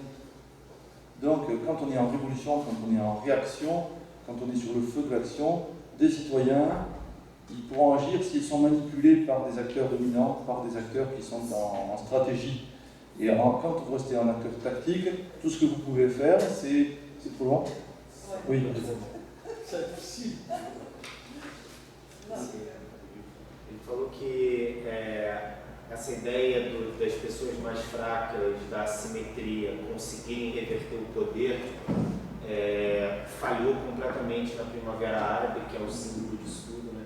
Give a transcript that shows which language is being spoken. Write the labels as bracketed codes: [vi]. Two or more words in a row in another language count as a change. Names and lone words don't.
[fr] Donc quand on est en révolution, quand on est en réaction, quand on est sur le feu de l'action, des citoyens, ils pourront agir s'ils sont manipulés par des acteurs dominants, par des acteurs qui sont en stratégie. Et quand vous restez en acteur tactique, tout ce que vous pouvez faire, c'est trop long. Oui. C'est difficile. [pt] Ele falou que essa ideia das pessoas mais fracas, da assimetria, conseguirem reverter o poder, falhou completamente na Primavera Árabe, que é o símbolo disso tudo, né?